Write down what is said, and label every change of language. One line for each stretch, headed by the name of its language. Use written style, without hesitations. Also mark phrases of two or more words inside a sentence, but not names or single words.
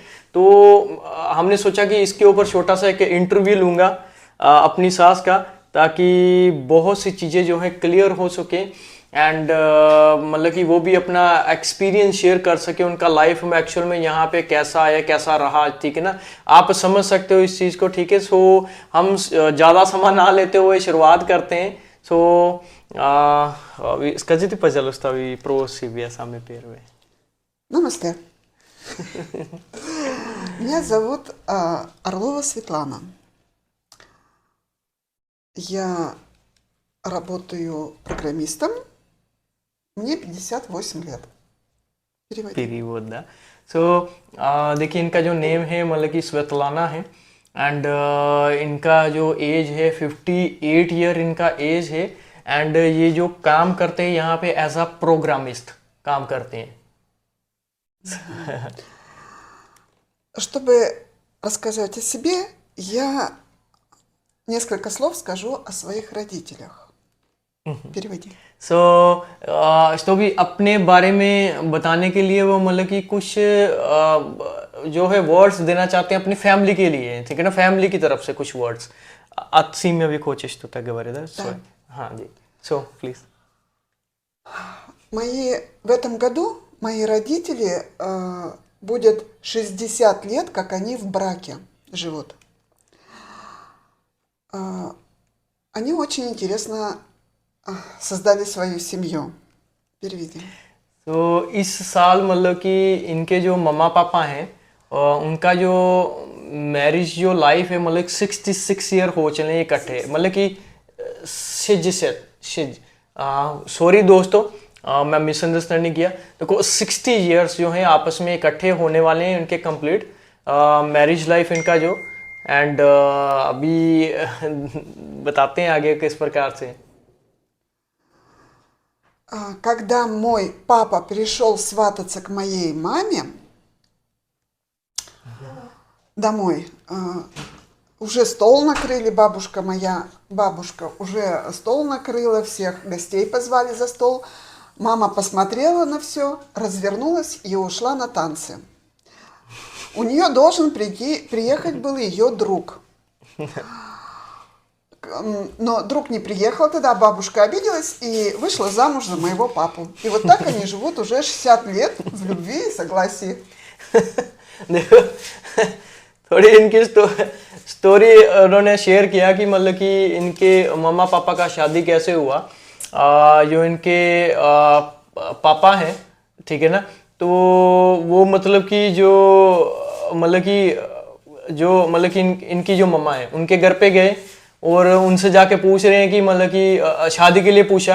Hindi: तो हमने सोचा कि इसके ऊपर छोटा सा एक इंटरव्यू लूँगा अपनी सास का, ताकि बहुत सी चीज़ें जो हैं क्लियर हो सके एंड मतलब कि वो भी अपना
English: experience share
Hindi: कर सके उनका लाइफ में एक्चुअल में यहाँ पे कैसा है कैसा रहा। ठीक है ना, आप समझ सकते हो इस चीज़ को। ठीक है, सो हम ज़्यादा समय ना लेते हुए शुरुआत करते हैं।
Russian: सो скажите, пожалуйста, вы про себя самый первый. Намасте. Меня зовут Орлова Светлана. Я работаю программистом. Мне 58 лет. Переводи. Перевод, да.
Hindi: सो देखिए इनका जो नेम है मतलब कि स्वेतलाना है एंड इनका जो एज है 58 ईयर इनका एज है एंड ये जो काम करते हैं यहाँ पे
English: as a programmist
Hindi: काम करते हैं।
Russian: Чтобы рассказать о себе, я несколько слов скажу о своих родителях. Переводи.
Hindi: सो तो भी अपने बारे में बताने के लिए वो मतलब कि कुछ जो है वर्ड्स देना चाहते हैं अपनी फैमिली के लिए। ठीक है ना, फैमिली की तरफ से कुछ वर्ड्स
Russian: от семьи хочешь что-то говорить, да? Да.
Hindi: हाँ जी,
English: so please.
Russian: В этом году мои родители будет 60 лет, как они в браке живут. Они очень интересно создали свою семью. Переведи.
Hindi: तो इस साल मतलब कि इनके जो मम्मा पापा हैं उनका जो मैरिज जो लाइफ है मतलब 66 ईयर हो चले हैं इकट्ठे मतलब कि शिज से शिज सॉरी दोस्तों, मैं मिसअंडरस्टैंडिंग किया। देखो 60 ईयर्स जो हैं आपस में इकट्ठे होने वाले हैं उनके
English: complete marriage life
Hindi: इनका जो एंड अभी बताते हैं आगे किस प्रकार से।
Russian: Когда мой папа пришел свататься к моей маме домой, уже стол накрыли, бабушка уже стол накрыла, всех гостей позвали за стол. Мама посмотрела на все, развернулась и ушла на танцы. У нее должен приехать был ее друг. Но друг не приехал, тогда бабушка обиделась и вышла замуж за моего папу. И вот так они живут уже 60 лет в любви и согласии.
Hindi: देखो थोड़ी इनकी स्टोरी उन्होंने शेयर किया कि मतलब कि इनके मम्मा पापा का शादी कैसे हुआ। जो इनके पापा हैं, ठीक है ना, तो वो मतलब कि जो मतलब कि इनकी जो मम्मा है उनके घर पे गए और उनसे जाके पूछ रहे हैं कि मतलब कि शादी के लिए पूछा।